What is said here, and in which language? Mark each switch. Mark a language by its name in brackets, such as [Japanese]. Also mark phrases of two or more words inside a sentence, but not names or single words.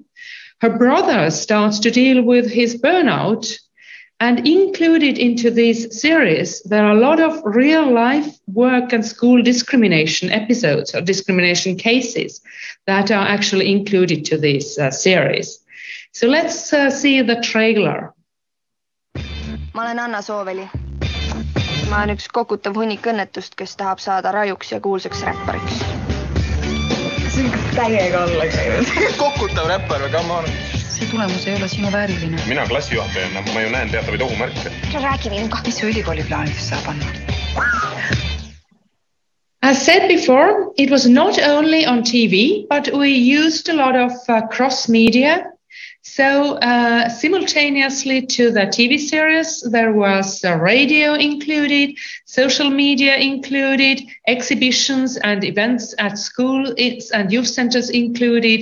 [English] Her brother starts to deal with his burnout. And included into this series, there are a lot of real life work and school discrimination episodes or discrimination cases that are actually included to this series. So let's see the trailer. [Estonian] Ma olen Anna Sooveli. Ma olen üks kokutav hunnik õnnetust, kes tahab saada rajuks ja kuulsaks räppariks. See on ikka täiega alla käinud. Kokutav räppar või [English] come on? [Estonian] See tulemus ei ole sinu vääriline. Mina klassijuhatajana, ma ju näen teatavaid ohumärke. Räägi minuga. Mis su ülikooli plaanides saab anda? [English] As said before, it was not only on TV, but we used a lot of cross-media. So simultaneously to the TV series, there was radio included, social media included, exhibitions and events at schools and youth centers included.